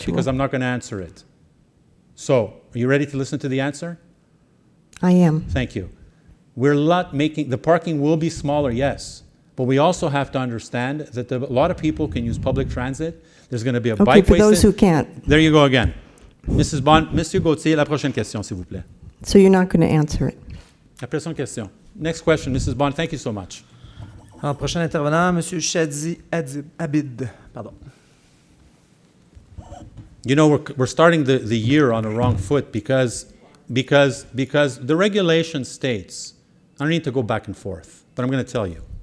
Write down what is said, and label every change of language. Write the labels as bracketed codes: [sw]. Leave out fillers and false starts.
[en] factual. because I'm not going to answer it. So, are you ready to listen to the answer? I am. Thank you. We're not making, the parking will be smaller, yes. But we also have to understand that a lot of people can use public transit. There's going to be a Okay, bike for those who can't. There you go again. Mrs. [fr] Bond, Monsieur Gauthier, la prochaine question, s'il vous plaît. [en] So you're not going to answer it. [fr] La prochaine question. [en] Next question, Mrs. Bond, thank you so much. [fr] Alors, prochain intervenant, M. Shadi Abid. Pardon. [en] We're starting the year on the wrong foot because the regulation states, I don't need to go back and forth, but I'm going to tell you.